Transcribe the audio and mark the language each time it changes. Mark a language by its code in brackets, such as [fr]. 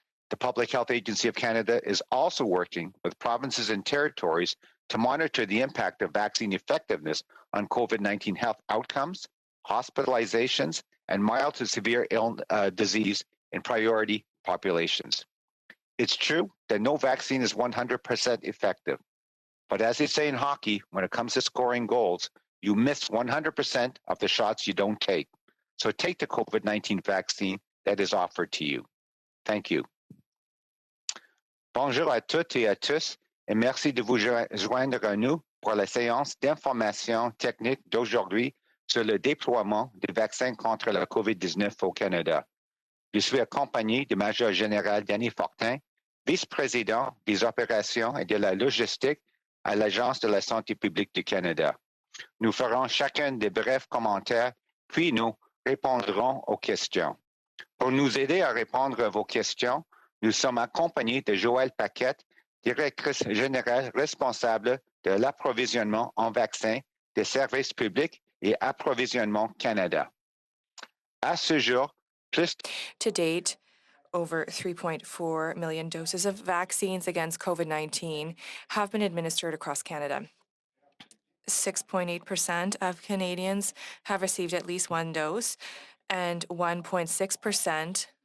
[en] The Public Health Agency of Canada is also working with provinces and territories to monitor the impact of vaccine effectiveness on COVID-19 health outcomes, hospitalizations, and mild to severe disease in priority populations. It's true that no vaccine is 100% effective. But as they say in hockey, when it comes to scoring goals, you miss 100% of the shots you don't take. So take the COVID-19 vaccine that is offered to you. Thank you. [fr] Bonjour à toutes et à tous, et merci de vous joindre à nous pour la séance d'information technique d'aujourd'hui sur le déploiement des vaccins contre la COVID-19 au Canada. Je suis accompagné du Major Général Danny Fortin, vice-président des opérations et de la logistique à l'Agence de la santé publique du Canada. Nous ferons chacun des brefs commentaires, puis nous répondrons aux questions. Pour nous aider à répondre à vos questions, nous sommes accompagnés de Joël Paquette, directrice générale responsable de l'approvisionnement en vaccins des services publics et approvisionnement Canada. À ce jour, [en] To date, over 3.4 million doses of vaccines against COVID-19 have been administered across Canada. 6.8% of Canadians have received at least one dose, and 1.6%